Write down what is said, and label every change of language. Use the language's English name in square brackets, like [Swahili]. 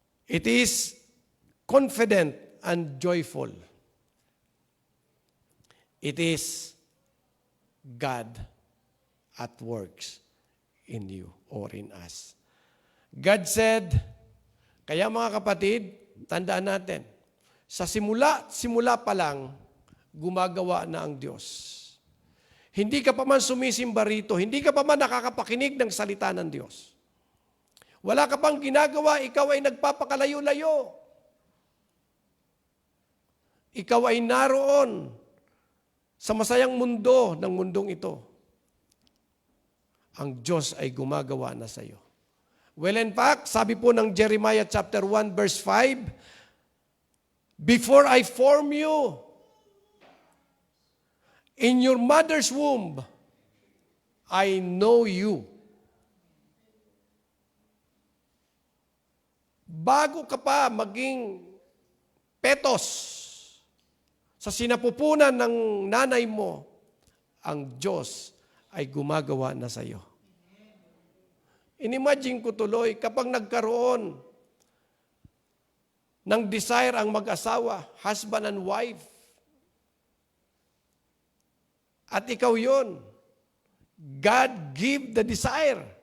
[English] It is confident and joyful. It is God at works in you or in us. God said, [Filipino] kaya mga kapatid, tandaan natin, sa simula pa lang, gumagawa na ang Diyos. Hindi ka pa man sumisimba rito, hindi ka pa man nakakapakinig ng salita ng Diyos. Wala ka pang ginagawa, ikaw ay nagpapakalayo-layo. Ikaw ay naroon sa masayang mundo ng mundong ito. Ang Diyos ay gumagawa na sa iyo. [English] Well, in fact, [Filipino] sabi po ng [English] Jeremiah chapter 1 verse 5, before I form you in your mother's womb, I know you. [Filipino] Bago ka pa maging petos sa sinapupunan ng nanay mo, ang Diyos ay gumagawa na sa iyo. Inimagine ko tuloy, kapag nagkaroon ng desire ang mag-asawa, [English] husband and wife, [Filipino] at ikaw yon, [English] God give the desire.